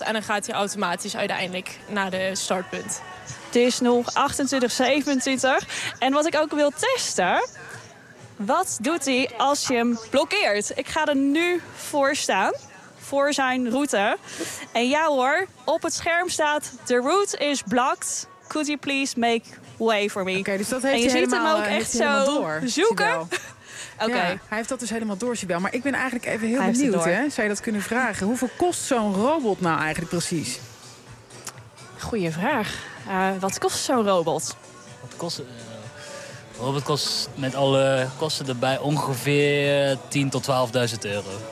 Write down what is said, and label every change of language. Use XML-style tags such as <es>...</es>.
<nl>En dan gaat hij automatisch uiteindelijk naar de startpunt. Het is nog 28, 27. En wat ik ook wil testen... wat doet hij als je hem blokkeert? Ik ga er nu voor staan, voor zijn route. En ja hoor, op het scherm staat...</nl> <en>the route is blocked. Could you please make way for me?</en> <nl>Okay, dus dat heeft en je hij ziet helemaal, hem ook echt zo door, zoeken. Okay. Ja, hij heeft dat dus helemaal door, Sibel. Maar ik ben eigenlijk even heel benieuwd. Hè? Zou je dat kunnen vragen? Hoeveel kost zo'n robot nou eigenlijk precies? Goeie vraag. Wat kost zo'n robot? Wat kost... Robot kost met alle kosten erbij ongeveer 10.000 tot 12.000 euro.</nl>